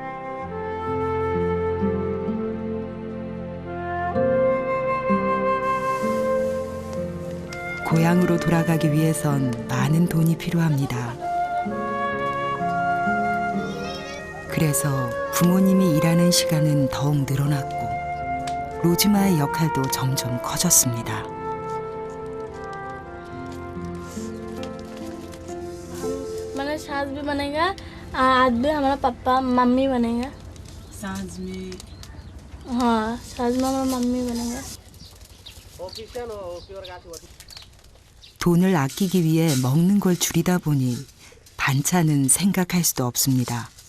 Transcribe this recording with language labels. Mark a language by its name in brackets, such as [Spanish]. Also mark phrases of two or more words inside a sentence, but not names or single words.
[Korean] 고향으로 돌아가기 위해선 많은 돈이 필요합니다. 그래서 부모님이 일하는 시간은 더욱 늘어났고 로즈마의 역할도 점점 커졌습니다. [Hindi] मेरा सास भी बनेगा, आज भी हमारा पापा मम्मी बनेगा। साँझ में हाँ, सास में हमारा मम्मी बनेगा। [Korean] 돈을 아끼기 위해 먹는 걸 줄이다 보니 반찬은 생각할 수도 없습니다.